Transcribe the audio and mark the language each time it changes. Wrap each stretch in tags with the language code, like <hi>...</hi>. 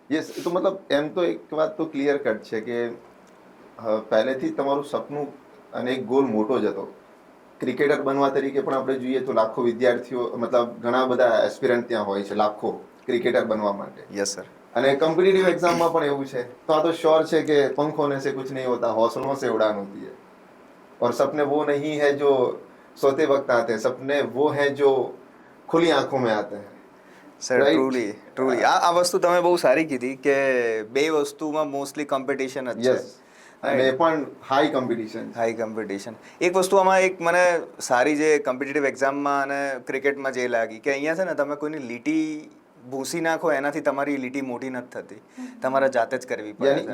<gu>Yes, તો મતલબ એમ તો એક વાત તો ક્લિયર કટ છે કે પહેલેથી તમારું સપનું અને એક ગોલ મોટો જ હતો. ક્રિકેટર બનવા તરીકે પણ આપણે જોઈએ તો લાખો વિદ્યાર્થીઓ, મતલબ ઘણા બધા એસ્પિરન્ટ ત્યાં હોય છે, લાખો ક્રિકેટર બનવા માટે. Yes sir. અને કોમ્પિટિટિવ એક્ઝામમાં પણ એવું છે. તો આ તો શ્યોર છે કે</gu> <hi>पंख होने से कुछ नहीं होता, हौसलों से उड़ान होती है. और सपने वो नहीं है जो सोते वक्त आते हैं, सपने वो हैं जो खुली आंखों में आते हैं.</hi> <gu>Sir</gu> <en>Right.</en> <gu>ટ્રુલી આ વસ્તુ તમે બહુ સારી કીધી કે બે વસ્તુમાં મોસ્ટલી કોમ્પિટિશન જ છે. યસ, અને એ પણ હાઈ કોમ્પિટિશન. High competition. એક વસ્તુ આમાં એક મને સારી જે કોમ્પિટિટિવ એક્ઝામમાં અને ક્રિકેટમાં જે લાગી કે અહીંયા છે ને તમે કોઈની લીટી ભૂસી નાખો એનાથી તમારી લીટી મોટી નથી થતી, તમારે જાતે જ કરવી પડે</gu>